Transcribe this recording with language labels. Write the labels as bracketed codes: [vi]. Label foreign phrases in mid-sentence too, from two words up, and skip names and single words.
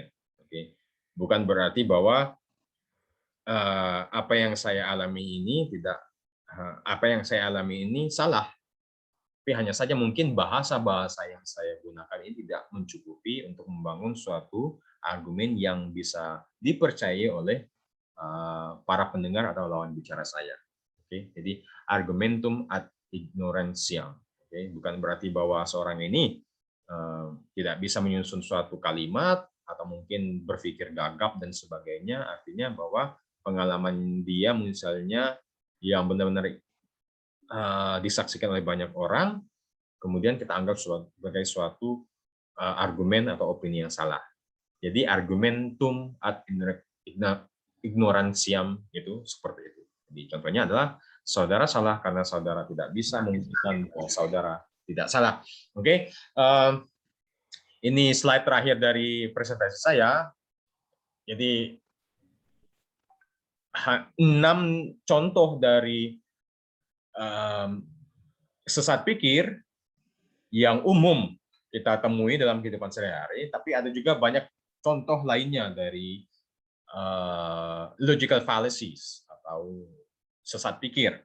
[id] Bukan berarti bahwa apa yang saya alami ini salah, tapi hanya saja mungkin bahasa-bahasa yang saya gunakan ini tidak mencukupi untuk membangun suatu argumen yang bisa dipercayai oleh para pendengar atau lawan bicara saya. Oke, jadi [la] argumentum ad ignorantiam. [id] Oke, bukan berarti bahwa seorang ini tidak bisa menyusun suatu kalimat atau mungkin berpikir gagap dan sebagainya. Artinya bahwa pengalaman dia misalnya yang benar-benar disaksikan oleh banyak orang, kemudian kita anggap sebagai suatu argumen atau opini yang salah. Jadi [la] argumentum ad ignorantiam [id] itu seperti itu. Jadi contohnya adalah saudara salah karena saudara tidak bisa membuktikan bahwa saudara tidak salah. Oke, ini slide terakhir dari presentasi saya. Jadi 6 contoh dari sesat pikir yang umum kita temui dalam kehidupan sehari-hari, tapi ada juga banyak contoh lainnya dari [en] logical fallacies [id] atau sesat pikir.